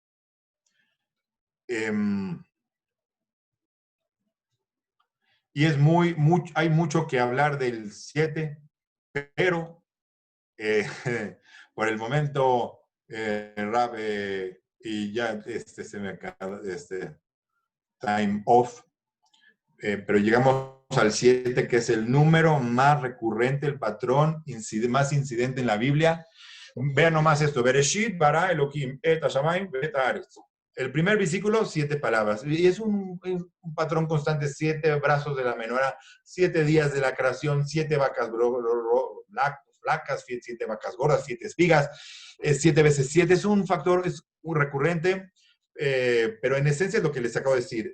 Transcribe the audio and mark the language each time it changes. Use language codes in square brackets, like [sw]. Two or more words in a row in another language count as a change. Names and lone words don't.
[es] Y es hay mucho que hablar del 7, pero por el momento, Rab, y ya se me acaba [en] time off, [es] pero llegamos al 7, que es el número más recurrente, el patrón más incidente en la Biblia. Vean nomás esto, [he] בראשית ברא אלוהים את השמים ואת הארץ. [es] El primer versículo, 7 palabras. Y es un patrón constante, 7 brazos de la menorá, 7 días de la creación, 7 vacas flacas, 7 vacas gordas, 7 espigas, 7 veces 7. Es un factor, es muy recurrente, pero en esencia es lo que les acabo de decir.